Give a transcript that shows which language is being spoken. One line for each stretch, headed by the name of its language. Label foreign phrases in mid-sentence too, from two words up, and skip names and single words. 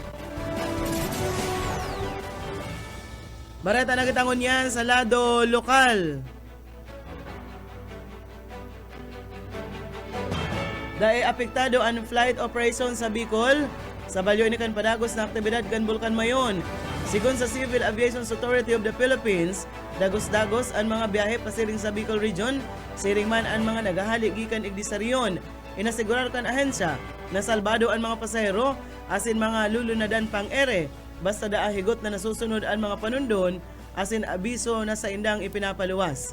Bikol: Bareta na kitangon yan sa lado lokal. Dahil apektado ang flight operation sa Bicol, sa balyo ini kan padagos na aktibidad kan Bulkan Mayon. Sigon sa Civil Aviation Authority of the Philippines, dagos-dagos ang mga biyahe pasiring sa Bicol Region, siring man ang mga nagahali gikan igdisaryon. Inasigurar kan ahensya na salbado ang mga pasahero asin mga lulunadan pang ere, basta daahigot na nasusunod ang mga panundon asin abiso na sa indang ipinapaluwas.